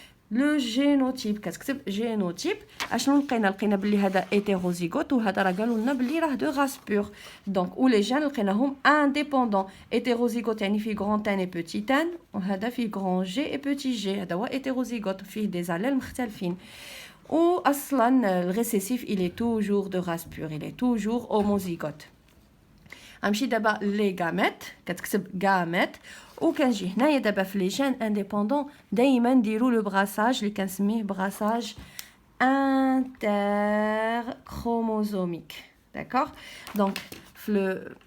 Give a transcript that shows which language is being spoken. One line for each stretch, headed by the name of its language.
Arabic: لو جينوتيب كتكتب جينوتيب. اشنو لقينا بلي هذا hétérozygote وهذا راه قالوا لنا بلي راه دو راس بور. دونك و لي جين لقيناهم انديبوندون. hétérozygote يعني فيه غران ان اي بوتي ان، وهذا فيه غران جي اي بوتي جي، هذا هو hétérozygote فيه دي زاليل مختلفين. و اصلا الريسيسيف
French: il est toujours de race pure، il est toujours homozygote.
Arabic: غنمشي دابا لي غاميت، كتكتب غاميت، وكنجي هنايا دابا في لي جين انديبوندون دائما نديرو لو براساج اللي كنسميه براساج انتر كروموزوميك. داكوغ. دونك في